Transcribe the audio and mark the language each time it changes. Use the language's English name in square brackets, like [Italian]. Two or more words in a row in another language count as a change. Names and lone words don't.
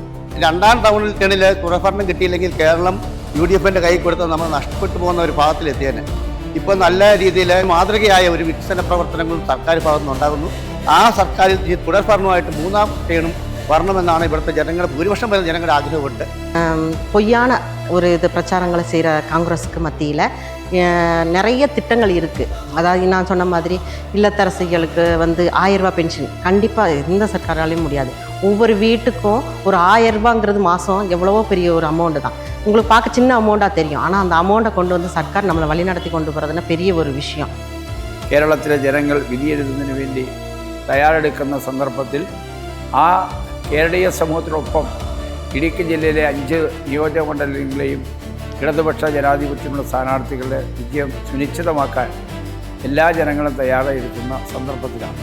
[Malayalam] രണ്ടാം ടേണിൽ തുടർഭരണം കിട്ടിയില്ലെങ്കിൽ കേരളം UDFിൻ്റെ കൈ കൊടുത്ത് നമ്മൾ നഷ്ടപ്പെട്ടു പോകുന്ന ഒരു ഭാഗത്തിലെത്തിയേനെ. ഇപ്പോൾ നല്ല രീതിയിൽ മാതൃകയായ ഒരു വികസന പ്രവർത്തനങ്ങളും സർക്കാർ ഭാഗത്തു നിന്നുണ്ടാകുന്നു. ആ സർക്കാരിൽ ഈ തുടർഭരണമായിട്ട് മൂന്നാം ടേണും வரணுமெന്നാണ് ഇവിടുത്തെ ജനങ്ങളുടെ ഭൂരിപക്ഷം വരുന്ന ജനങ്ങളുടെ ആഗ്രഹമുണ്ട്. [Tamil] பொய்யான ஒரு இது பிரச்சாரங்களை செய்கிற காங்கிரஸுக்கு மத்தியில் நிறைய திட்டங்கள் இருக்குது. அதாவது நான் சொன்ன மாதிரி இல்லத்தரசிகளுக்கு வந்து 1000 ரூபா பென்ஷன் கண்டிப்பாக எந்த சர்க்காராலையும் முடியாது. ஒவ்வொரு வீட்டுக்கும் ஒரு 1000 ரூபாங்கிறது மாதம் எவ்வளவோ பெரிய ஒரு அமௌண்ட்டு தான். உங்களுக்கு பார்க்க சின்ன அமௌண்ட்டாக தெரியும், ஆனால் அந்த அமௌண்ட்டை கொண்டு வந்து சர்க்கார் நம்மளை வழிநடத்தி கொண்டு போகிறதுனா பெரிய ஒரு விஷயம். [Malayalam] കേരളത്തിലെ ജനങ്ങൾ വിധിയെഴുതുന്നതിന് വേണ്ടി തയ്യാറെടുക്കുന്ന സന്ദർഭത്തിൽ ആ കേരളീയ സമൂഹത്തിനൊപ്പം ഇടുക്കി ജില്ലയിലെ 5 നിയോജക മണ്ഡലങ്ങളെയും ഇടതുപക്ഷ ജനാധിപത്യമുള്ള സ്ഥാനാർത്ഥികളുടെ വിജയം സുനിശ്ചിതമാക്കാൻ എല്ലാ ജനങ്ങളും തയ്യാറെടുക്കുന്ന സന്ദർഭത്തിലാണ്.